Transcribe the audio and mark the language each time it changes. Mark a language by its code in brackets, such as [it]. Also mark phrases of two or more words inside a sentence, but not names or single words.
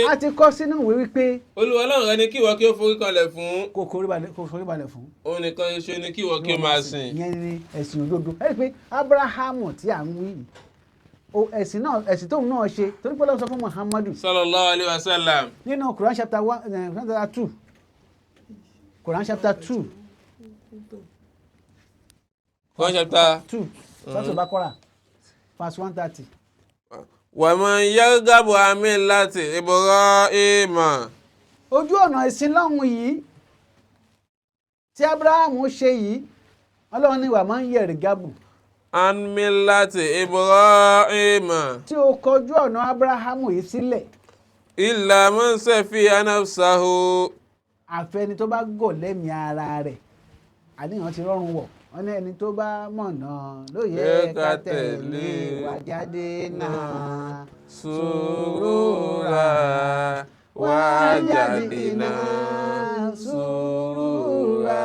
[yo] a ti kọ́ sínú ìwé wípé. Olúwa Ọlọ́run rẹ ni kí ìwọ kí ó forí kanlẹ̀ fún. kò forí balẹ̀ fún. òun nìkan ṣoṣo ni kí ìwọ kí ó máa sìn. ìyẹn ni ẹ̀sìn òdodo. ẹ rí i pé Ábúráhámù tí à ń wí ẹ̀sìn tóun náà ṣe torí pé Ọlọ́run sọ fún Muhammadu. [ar] صلى الله عليه وسلم. [yo] nínú [en] Quran chapter [yo] 2 [en] Quran chapter [yo] 2 [en] Quran chapter 2 Suratul Baqarah verse 130. [ar] وَمَنْ يَرْغَبُ عَنْ مِلَّةِ إِبْرَاهِيمَ. [yo] Ojú ọ̀nà ìsìn lọ́hùn yìí tí Abrahamu ṣe yìí Ọlọ́run ní [ar] ومن يرغب عَنْ مِلَّةِ إِبْرَاهِيمَ. [yo] tí o kọjú ọ̀nà Abrahamu yìí sílẹ̀ [ar] إِلَّا مَنْ سَفِيهَ نَفْسَهُ. [yo] àfẹni tó bá gọ̀ lẹ́mìí ara rẹ̀ àníyàn ti rọrùn wọ̀ wọ́n ní ẹni tó bá mọ̀nà ló yẹ ká tẹ̀lé wá jáde náà Surura wá jáde náà surura.